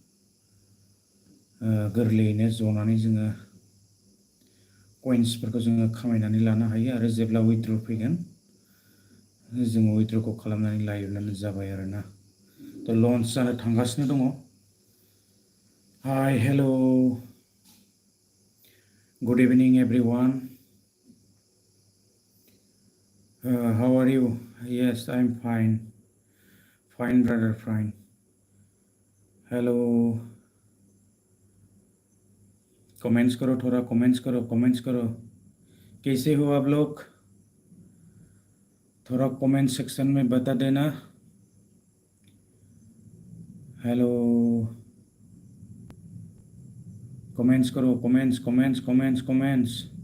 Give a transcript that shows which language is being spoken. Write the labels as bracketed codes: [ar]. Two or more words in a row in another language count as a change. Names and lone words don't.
[brx] गोरलैयैनो जनानै जोङो कइन्सफोरखौ जोङो खामायनानै लानो हायो आरो जेब्ला उइथड्र फैगोन जोङो उइथड्रखौ खालामनानै लायोब्लानो जाबाय आरोना। थ' लन्च जानो थांगासिनो दङ। [en] hi hello good evening everyone. how are you? yes I am fine, fine brother fine. [hi] हेलो कमेंट्स करो थोड़ा, कमेंट्स करो, कमेंट्स करो। कैसे हो आप लोग? थोड़ा कमेंट सेक्शन में बता देना। हेलो कमेंट्स करो, कमेंट्स कमेंट्स कमेंट्स कमेंट्स।